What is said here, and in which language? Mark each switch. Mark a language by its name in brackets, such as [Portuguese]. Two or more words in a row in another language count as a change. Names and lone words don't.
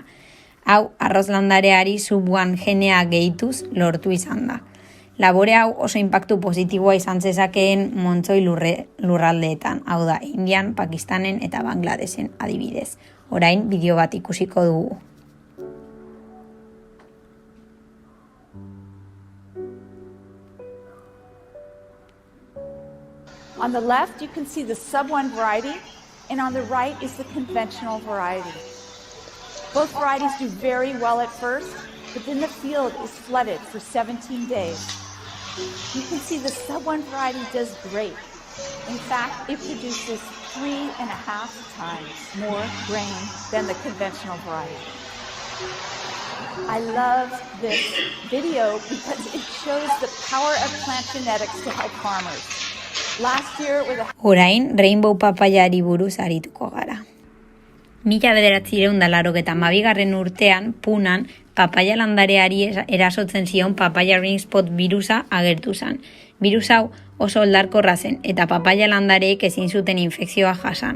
[Basque] Hau, arroz landareari sub-1 genea gehituz lortu izan da. Labore hau oso inpaktu positiboa izan zezakeen montzoi lurraldeetan, hau da, Indian, Pakistanen eta Bangladesen adibidez. Orain, bideo bat ikusiko dugu. [English] On the left, you can see the sub-1 variety, and on the right is the conventional variety. Both varieties do very well at first, but then the field is flooded for 17 days. You can see the sub-1 variety does great. In fact, it produces 3.5 times more grain than the conventional variety. I love this video because it shows the power of plant genetics to help farmers. [Basque] Orain, rainbow papaiari buruz arituko gara. 1982 urtean, Punan, papaia landareari erasotzen zion papaia [English] ring spot [Basque] birusa agertu zen. Birus hau oso oldarkorra zen eta papaia landareek ezin zuten infekzioa jasan.